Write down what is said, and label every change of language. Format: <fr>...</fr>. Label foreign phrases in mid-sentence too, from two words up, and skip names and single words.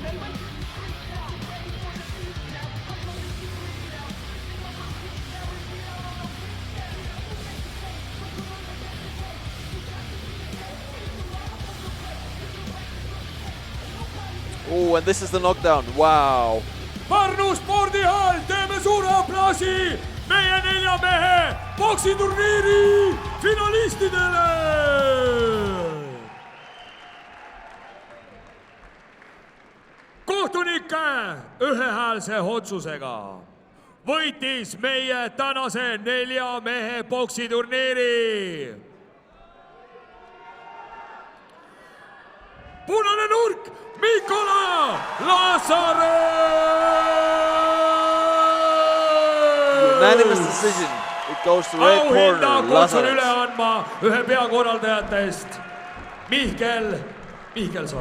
<en>Oh, and this is the knockdown. Wow.</en> <et>Pärnu spordihall, teeme suure aplausi meie 4 mehe poksiturniiri finalistidele! Kohtunike ühehäälse otsusega võitis meie tänase 4 mehe poksiturniiri punane nurk Mikola Lazarets!</et> <en>Unanimous decision. It goes to red corner,</en> <et>kutsun üle Lazarets. andma ühe peakorraldajatest, Mihkelson.</et>